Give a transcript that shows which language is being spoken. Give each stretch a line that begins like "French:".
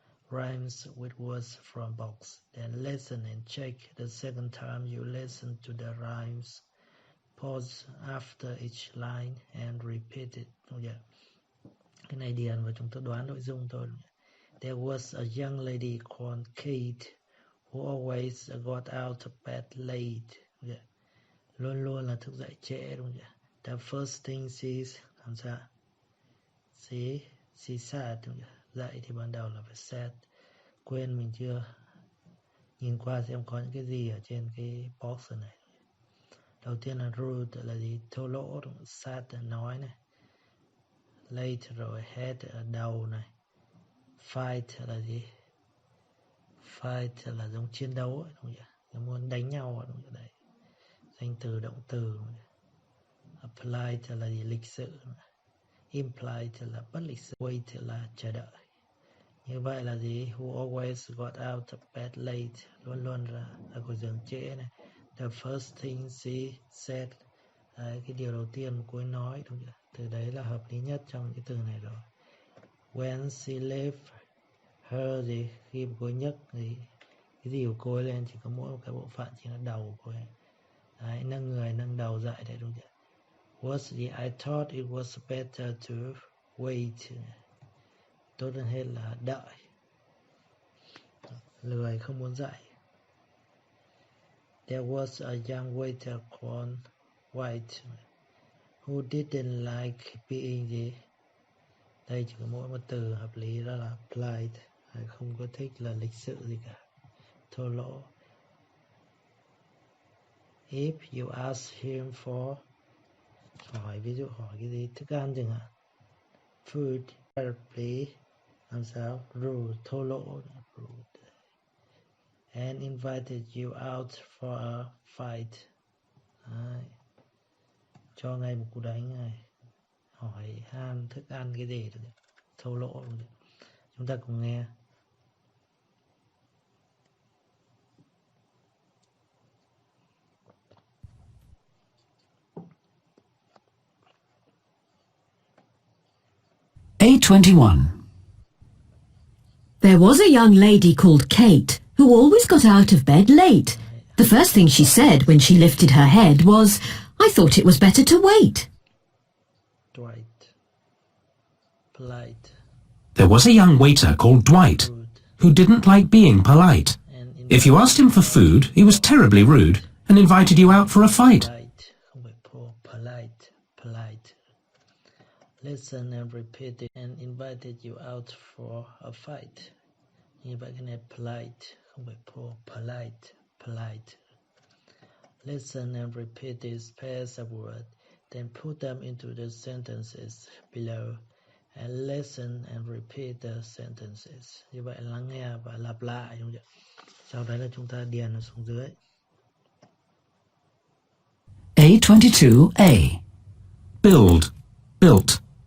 English: rhymes with words from box. Then listen and check the second time you listen to the rhymes. Pause after each line and repeat it.
Vietnamese: Cái này điền và chúng ta đoán nội dung thôi.
English: There was a young lady called Kate who always got out of bed late.
Vietnamese: Luôn luôn là thức dậy trễ, đúng không?
English: The first thing she
Vietnamese: làm sao?
English: She said,
Vietnamese: đúng không? Dậy thì ban đầu là phải said. Quên mình chưa nhìn qua xem có những cái gì ở trên cái box này. Đầu tiên là rude là gì? Thô lỗ, sad là nói này. Late rồi head ở đầu này. Fight là gì? Fight là giống chiến đấu ấy, đúng không? Muốn đánh nhau ấy, đúng không? Đấy. Danh từ động từ. Polite là gì? Lịch sự. Impolite là bất lịch sự. Wait là chờ đợi. Như vậy là gì?
English: Who always got out of bed late.
Vietnamese: Luôn luôn ra khỏi giường trễ này.
English: The first thing she said.
Vietnamese: Đấy, cái điều đầu tiên cô ấy nói, đúng không? Từ đấy là hợp lý nhất trong cái từ này rồi.
English: When she left her
Vietnamese: gì? Khi cô ấy nhấc gì? Cái gì của cô ấy lên chỉ có mỗi một cái bộ phận, chỉ là đầu của cô ấy. Đấy, nâng người, nâng đầu dậy đấy, đúng không? Was gì?
English: I thought it was better to wait.
Vietnamese: Tốt hơn hết là đợi. Lười không muốn dậy.
English: There was a young waiter called White who didn't like being gì?
Vietnamese: Đây chỉ có mỗi một từ hợp lý, đó là polite. Không có thích là lịch sự gì cả, thô lỗ.
English: If you ask him for,
Vietnamese: hỏi ví dụ hỏi cái gì, thức ăn chẳng hạn.
English: Food, please.
Vietnamese: Làm sao? Rude, thô lỗ. Rude.
English: And invited you out for a fight.
Vietnamese: Đấy. Cho ngay một cú đánh này. Hỏi han thức ăn cái gì được. Thô lỗ. Chúng ta cùng nghe.
English: A21. There was a young lady called Kate who always got out of bed late. The first thing she said when she lifted her head was, I thought it was better to wait. Dwight. Polite. There was a young waiter called Dwight who didn't like being polite. If you asked him for food, he was terribly rude and invited you out for a fight. Polite.
Vietnamese: Không phải
English: polite. Polite. Listen and repeat it and invited you out for a fight.
Vietnamese: Như vậy cái này polite, không phải polite.
English: Polite. Listen and repeat these pairs of words, then put them into the sentences below. And listen and repeat the sentences.
Vietnamese: Như vậy lắng nghe và lặp lại, đúng không? Sau đó là chúng ta điền nó xuống dưới.
English: A22A. Build, built.